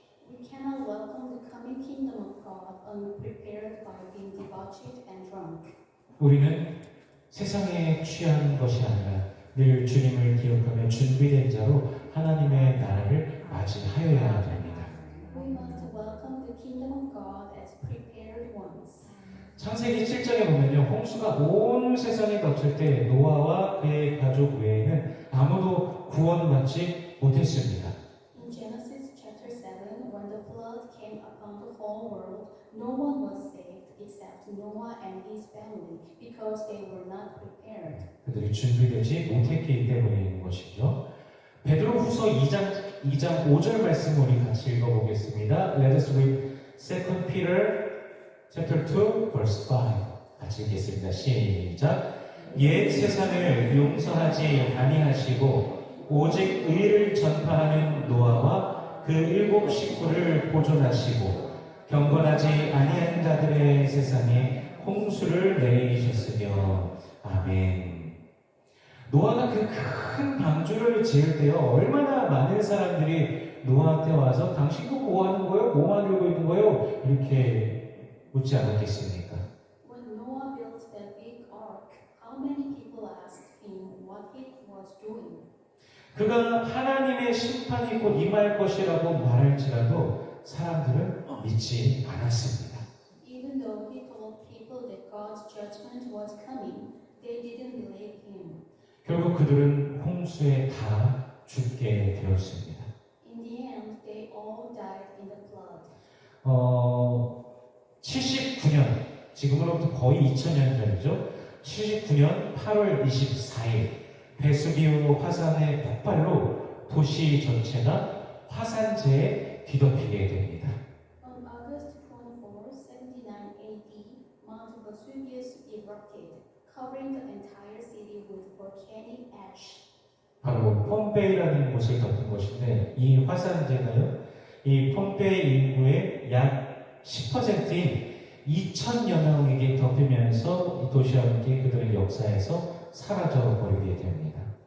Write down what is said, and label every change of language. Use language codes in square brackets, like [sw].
[en] We cannot welcome the coming kingdom of God unprepared by being debauched and drunk. [ko] 우리는 세상에 취한 것이 아니라 늘 주님을 기억하며 준비된 자로 하나님의 나라를 맞이하여야 됩니다. [en] We must welcome the kingdom of God as prepared ones. [ko] 창세기 7장에 보면요. 홍수가 온 세상에 덮칠 때 노아와 그의 가족 외에는 아무도 구원받지 못했습니다. [en] In Genesis chapter 7, when the flood came upon on the whole world, no one was saved except Noah and his family, because they were not prepared. [ko] 그들이 준비되지 못했기 때문인 것이죠. 베드로후서 2장 5절 말씀 우리 같이 읽어보겠습니다. [en] Let us read 2 Peter chapter 2 verse 5. [ko] 같이 읽겠습니다. 시작. 옛 세상을 용서하지 아니하시고 오직 의를 전파하는 노아와 그 7 식구를 보존하시고 경건하지 아니한 자들의 세상에 홍수를 내리셨으며 아멘. 노아가 그 큰 방주를 지을 때요, 얼마나 많은 사람들이 노아한테 와서 당신도 뭐 하는 거예요? 뭐 만들고 있는 거예요? 이렇게 묻지 않았겠습니까? [en] When Noah built that big ark, how many people asked him what he was doing? [ko] 그가 하나님의 심판이 곧 임할 것이라고 말할지라도 사람들은 믿지 않았습니다. [en] Even though he told people that God's judgment was coming, they didn't believe him. [ko] 결국 그들은 홍수에 다 죽게 되었습니다. [en] In the end, they all died in the flood. [ko] 79년, 지금으로부터 거의 2000년 전이죠. 79년 8월 24일, 베수비오 화산의 폭발로 도시 전체가 화산재에 뒤덮이게 됩니다. [en] On August 24, 79 AD, Mount Vesuvius erupted, covering the entire city with volcanic ash. [ko] 바로 폼페이라는 곳을 덮은 것인데 이 화산재가요, 이 폼페이 인구의 약 10%인 2,000여 명에게 덮이면서 이 도시와 함께 그들의 역사에서 사라져 버리게 됩니다.